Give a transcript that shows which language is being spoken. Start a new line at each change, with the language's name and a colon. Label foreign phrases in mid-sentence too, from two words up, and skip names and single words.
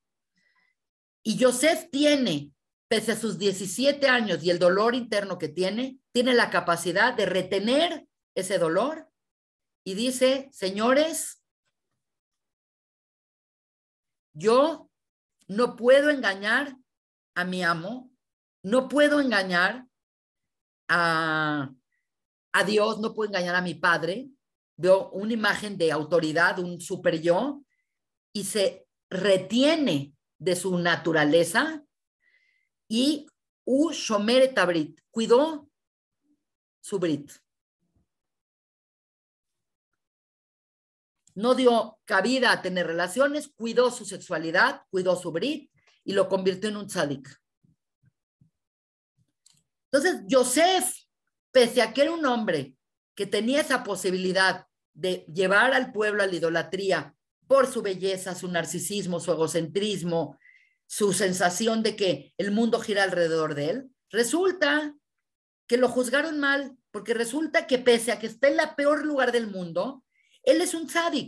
Spanish: Y Yosef tiene, pese a sus 17 años y el dolor interno que tiene la capacidad de retener ese dolor y dice, señores, yo no puedo engañar a mi amo, no puedo engañar a Dios, no puedo engañar a mi padre. Veo una imagen de autoridad, un super yo, y se retiene de su naturaleza y
Hebrew: שומר את הברית,
Spanish: cuidó su brit. No dio cabida a tener relaciones, cuidó su sexualidad, cuidó su brit y lo convirtió en un tzadik. Entonces, Yosef, pese a que era un hombre que tenía esa posibilidad de llevar al pueblo a la idolatría por su belleza, su narcisismo, su egocentrismo, su sensación de que el mundo gira alrededor de él, resulta que lo juzgaron mal, porque resulta que pese a que está en el peor lugar del mundo, él es un tzadik.